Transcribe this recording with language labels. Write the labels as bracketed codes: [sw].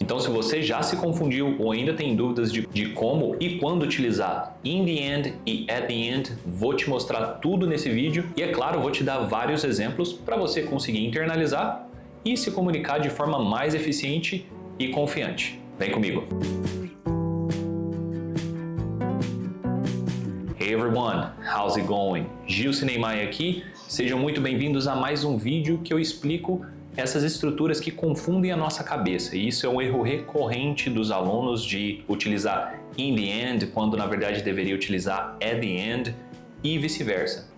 [pt] Então, se você já se confundiu ou ainda tem dúvidas de como e quando utilizar [en] in the end [pt] e [en] at the end, [pt] vou te mostrar tudo nesse vídeo e, é claro, vou te dar vários exemplos para você conseguir internalizar e se comunicar de forma mais eficiente e confiante. Vem comigo! [en] Hey everyone, how's it going? [pt] Gil Cinemai aqui, sejam muito bem-vindos a mais um vídeo que eu explico essas estruturas que confundem a nossa cabeça. E isso é um erro recorrente dos alunos de utilizar [en] in the end, [pt] quando na verdade deveria utilizar [en] at the end [pt] e vice-versa.